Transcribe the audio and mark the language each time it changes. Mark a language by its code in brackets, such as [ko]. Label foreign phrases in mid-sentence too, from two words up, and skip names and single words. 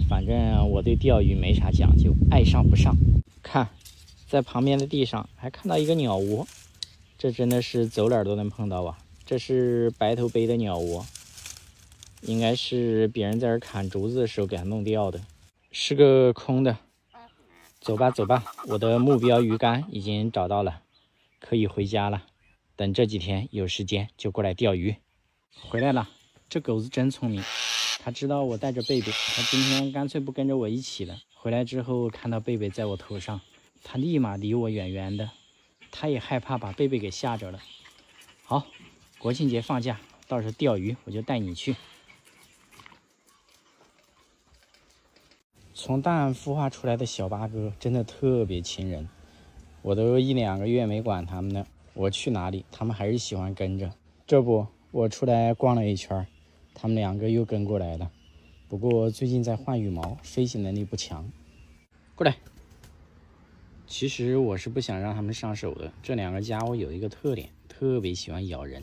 [zh] 反正我對釣魚沒啥講究，愛上不上。看，在旁邊的地上還看到一個鳥窩，這真的是走哪兒都能碰到啊。這是白頭杯的鳥窩，應該是別人在這兒砍竹子的時候給它弄掉的，是個空的。走吧走吧，我的目標魚竿已經找到了，可以回家了。等這幾天有時間就過來釣魚。回來了，這狗子真聰明，它知道我帶着貝貝，它今天乾脆不跟着我一起了。回來之後看到貝貝在我頭上，它立馬離我遠遠的，它也害怕把貝貝給嚇着了。好，國慶節放假，到時候釣魚我就帶你去。從蛋孵化出來的小八哥真的特別親人，我都1、2個月沒管它們了，我去哪裡它們還是喜歡跟着。這不，我出來逛了一圈，它們2個又跟過來了。不過最近在換羽毛，飛行能力不強。過來。其實我是不想讓它們上手的，這2個家伙有一個特點，特別喜歡咬人。